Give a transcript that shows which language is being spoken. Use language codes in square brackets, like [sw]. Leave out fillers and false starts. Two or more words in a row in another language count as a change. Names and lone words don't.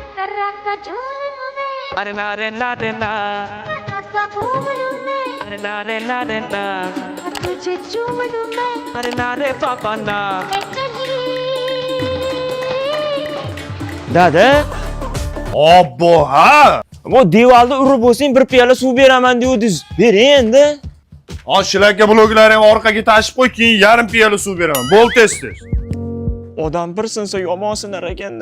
[hi] अरे ना रे ना रे ना अरे ना रे ना रे ना तुझे चूम लूं मैं अरे ना रे पापा ना Dada [uz] Obbo ha. bu devorda urib bo'lsang bir piyola suv beraman degandingiz. Bering endi. Shularga bloglaring orqaga tashib qo'y, keyin yarim piyola suv beraman. Bo'l tez. Odam bir sinsa yomon sinar ekanda.